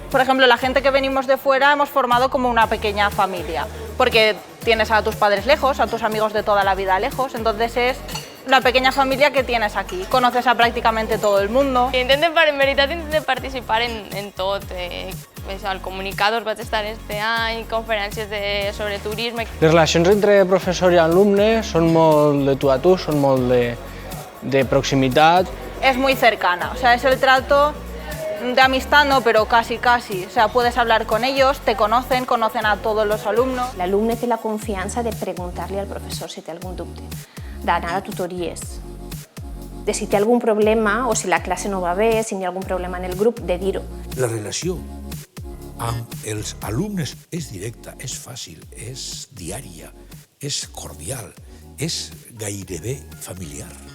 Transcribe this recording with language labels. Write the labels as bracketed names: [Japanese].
[Spanish] Por ejemplo, la gente que venimos de fuera hemos formado como una pequeña familia, porque tienes a tus padres lejos, a tus amigos de toda la vida lejos, entonces es la pequeña familia que tienes aquí. Conoces a prácticamente todo el mundo. [Catalan] En veritat intentem participar en tot. Al Comunicados vaig estar este any, conferències sobre turisme. Les relacions entre professor i alumne són molt de tu a tu, són molt de proximitat. [Spanish] Es muy cercana, o sea, es el trato de amistad, no, pero casi. O sea, puedes hablar con ellos, te conocen a todos los alumnos. [Catalan] L'alumne té la confiança de preguntar-li al professor si té algun dubte, d'anar a tutories, de si té algun problema o si la classe no va bé, si hi ha algun problema en el grup, de dir-ho. La relació amb els alumnes és directa, és fàcil, és diària, és cordial, és gairebé familiar.